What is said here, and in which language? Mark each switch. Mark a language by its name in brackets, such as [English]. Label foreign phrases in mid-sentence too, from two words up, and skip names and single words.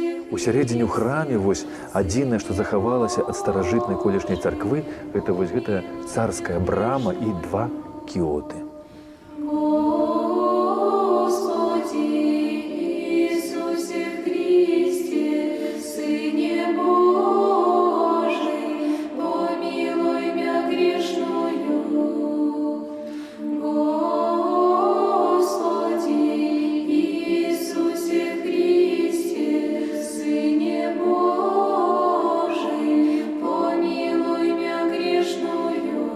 [Belarusian] Усярэдзіне ў храме вось адзінае, што захавалася ад старажытнай колішняй царквы, гэта вось гэта царская брама і 2 кіоты. [Church Slavic] Господи Иисусе Христе, Сыне Божий, помилуй мя грешную. Господи Иисусе Христе, Сыне Божий, помилуй мя грешную.